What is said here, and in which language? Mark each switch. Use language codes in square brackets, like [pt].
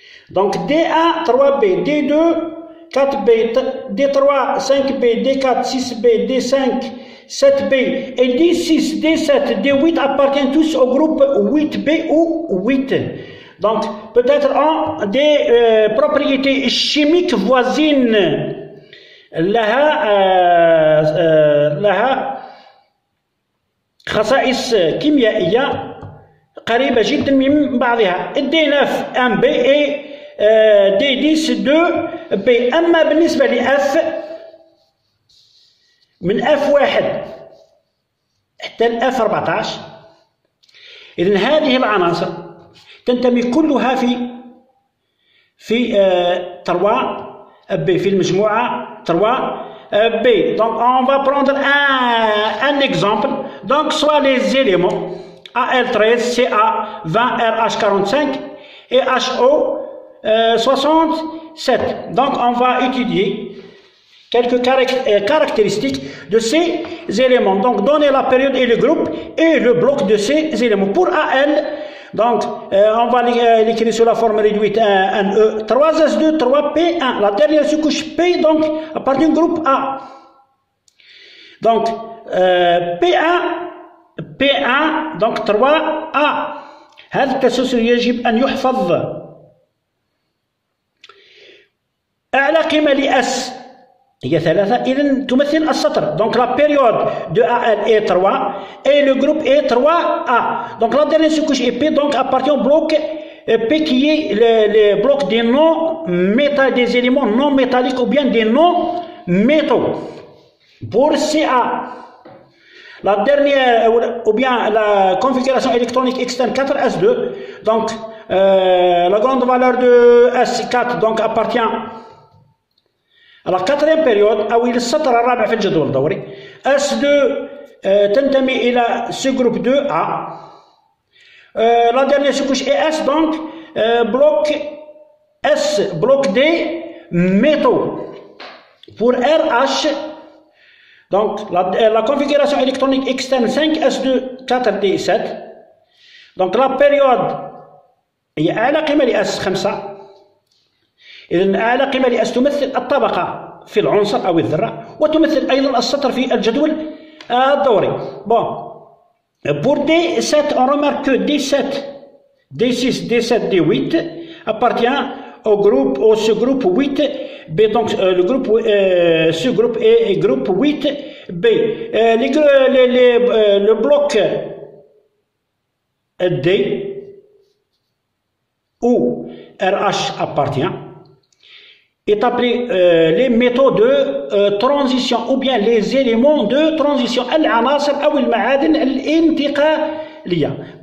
[fr] Donc D1, 3B, D2, 4B, D3, 5B, D4, 6B, D5, 7B et D6, D7, D8 appartiennent tous au groupe 8B ou 8. Donc peut-être en des propriétés chimiques voisines. [ar] لها خصائص كيميائية قريبة جدا من بعضها. [fr] D9 1B et D10 2B. [ar] أما بالنسبة لF من F1 حتى ال F14 إذن هذه العناصر تنتمي كلها في 3B في المجموعة 3B. [fr] Donc on va prendre un exemple. Donc soit les éléments AL13, CA20, RH45 et HO67. Donc on va étudier quelques caractéristiques de ces éléments. Donc donner la période et le groupe et le bloc de ces éléments. Pour AL, donc on va l'écrire sous la forme réduite 1E, 3S2, 3P1. La dernière sous-couche P donc appartient au groupe A. Donc P1 donc 3A. [ar] هذا التسلسل يجب أن يحفظ. أعلى قيمة لS هي 3 إذن تمثل السطر. [fr] Donc la période de AL est 3 et le groupe est 3A. Donc la dernière sous-couche est P donc appartient au bloc P qui est le bloc des des éléments non métalliques ou bien des non-métaux. Pour CA, la dernière ou bien la configuration électronique externe 4S2, donc la grande valeur de S4 donc appartient à la quatrième période [ar] أو إلى السطر الرابع في الجدول الدوري. S2 تنتمي إلى [fr] ce groupe [ar] 2A. [fr] La dernière sous-couche est S donc bloc S, bloc D, métaux. Pour RH, donc la configuration électronique externe 5S2 4D7. Donc la période [ar] هي أعلى قيمة لS 5. إذن أعلى قيمة لS تمثل الطبقة في العنصر أو الذرة وتمثل أيضا السطر في الجدول الدوري. [fr] Bon. Pour D7, on remarque que D7, D6, D7, D8 appartient au sous-groupe 8B. Donc le groupe, sous-groupe est groupe 8B. Le bloc D où RH appartient est appelé les métaux de transition ou bien les éléments de transition [ar] العناصر أو المعادن الانتقالية.